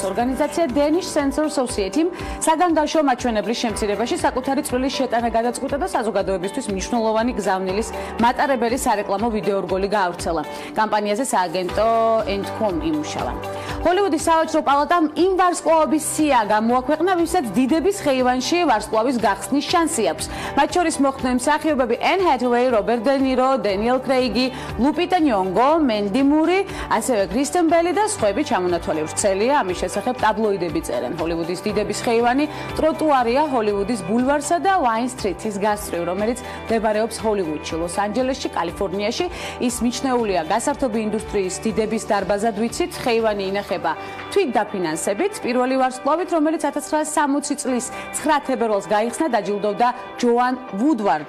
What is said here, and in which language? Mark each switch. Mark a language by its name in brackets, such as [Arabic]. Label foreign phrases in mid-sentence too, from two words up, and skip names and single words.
[Georgian] ორგანიზაცია Danish Sensor Society-მ საგანგაშო მაჩვენებლის შემცირებაში საკუთარი წვლილი შეტანა გადაწყვიტა და საზოგადოებისთვის მნიშვნელოვანი გზავნილის მატარებელი სარეკლამო ვიდეორგოლი გაავრცელა. კამპანიაზე სააგენტო Endcom იმუშავა. ჰოლივუდის სავაჭრო პალატამ იმ ვარსკვლავების სია გამოაქვეყნა, ვისაც დიდების ხეივანში ვარსკვლავის გახსნის შანსი აქვს. მათ შორის მოხვდნენ მსახიობები Anne Hathaway, Robert De Niro, Daniel Craig, Lupita Nyong'o, Mandy Moore, ასევე Kristen Bell და სხვები ჩამონათვალი ვრცელია. ამის შესახებ ტაბლოიდები წერენ. ჰოლივუდის დიდების ხეივანი ტროტუარია ჰოლივუდის ბულვარსა და Wine Street-ის გასწვრივ, რომელიც მდებარეობს ჰოლივუდში, ლოს-ანჯელესში, კალიფორნიაში. ის მიჩნეულია გასართობი ინდუსტრიის დიდების დარბაზად, ვიცით, ხეივანი ინახება თვით დიდ დაფინანსებით, პირველი ვარსკვლავით, რომელიც 1960 წლის 9 თებერვალს გაიხსნა, დაჯილდოვდა ჯოან ვუდვარდი.